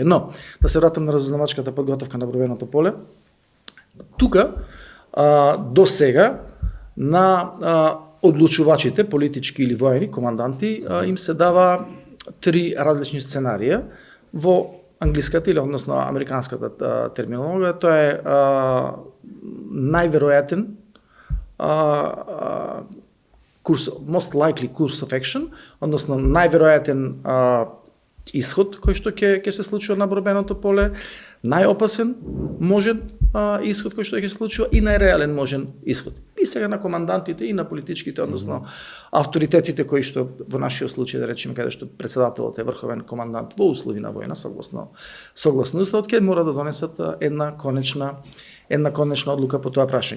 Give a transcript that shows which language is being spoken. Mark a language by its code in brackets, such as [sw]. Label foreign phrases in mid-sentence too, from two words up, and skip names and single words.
[mk] Но да се вратам на разузнавачката подготовка на бројното поле. Тука до сега на одлучувачите, политички или воени команданти, им се дава 3 различни сценарија во англиската или односно американската терминологија. Тоа е најверојатен курс, [en] most likely course of action, [mk] односно најверојатен исход кој што ќе се случува на борбеното поле, најопасен можен исход кој што ќе се случува и најреален можен исход. И сега на командантите и на политичките, односно авторитетите кои што во нашиот случај, да речеме, каде што председателот е врховен командант во услови на војна согласно уставот, ќе мора да донесат една конечна одлука по тоа прашање.